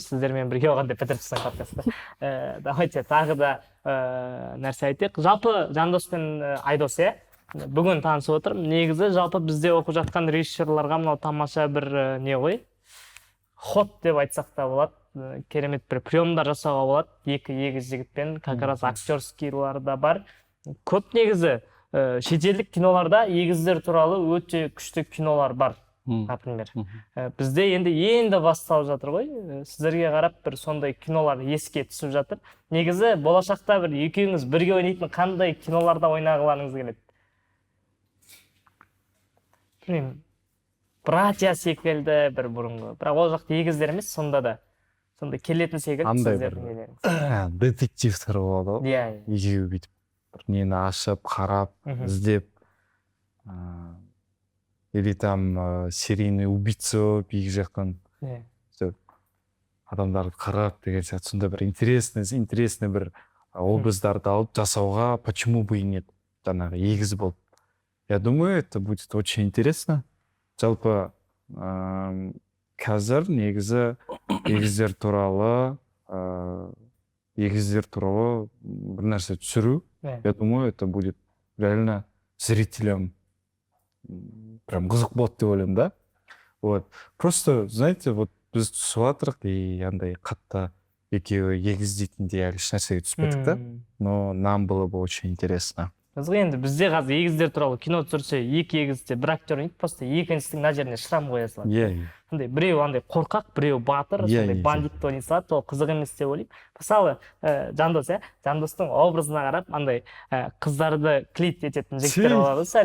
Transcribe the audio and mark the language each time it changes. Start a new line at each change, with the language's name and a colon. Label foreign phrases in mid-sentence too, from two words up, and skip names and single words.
Kazakh: Сіздермен бірге оған деп бітіріп тастайық подкастты. Давайте тағы да нәрсе айтайық. Жалпы Жандос пен Айдос, бүгін танысып отырмын. Негізі жалпы бізде оқып жатқан режиссерларға мынау тамаша бір не ғой? Ход деп айтсақ та болады. Керемет бір приемдар жасауға болады. Екі егіз жігітпен,
Russian: как раз
Kazakh: актерскийлар да бар. Көп негізі шетелдік киноларда егіздер туралы өте күшті кинолар бар. Например, бізде енді басталып жатыр ғой. Сіздерге қарап бір сондай кинолар еске түсіп жатыр. Негізі болашақта бір екеуіңіз бірге ойнайтын қандай киноларда ойнағыларыңыз келеді? Білмеймін, братья секілді бір бұрынғы. Бірақ ол жақта егіздер емес, сонда да. Сонда келетін секілді сіздердің нелеріңіз. Детективтер болады ғой. Иә. Екеуі бүйтіп бір нені ашып, қарап, іздеп. Или там
Russian: серийный убийца
Kazakh: болып, екі жақтан адамдарды қарап деген сияқты сонда бір интересный бір образдарды алып жасауға
Russian: почему бы и нет,
Kazakh: жаңағы егіз болып.
Russian: Я думаю, это будет очень интересно.
Kazakh: Жалпы қазір негізі егіздер туралы бір нәрсе түсіру.
Russian: Я думаю, это будет реально зрителям прям
Kazakh: қызық болады деп ойлаймын,
Russian: да? Вот. Просто, знаете, вот
Kazakh: біз түсіп жатырық и андай қатты екеуі егіз дейтіндей әлі ешнәрсеге түспедік та.
Russian: Но нам было бы очень интересно.
Kazakh: Қызық, енді бізде қазір егіздер туралы кино түсірсе, екі егізде бір актер ойнайды, просто екіншісінің мына жеріне шрам қоя салады. Иә. Біреу андай қорқақ, біреу батыр, сондай бандит ойнай салады, ол қызық емес деп ойлаймын. Мысалы, Жандос, Жандостың образына қарап, андай қыздарды клит ететін жігіттер болады сәл.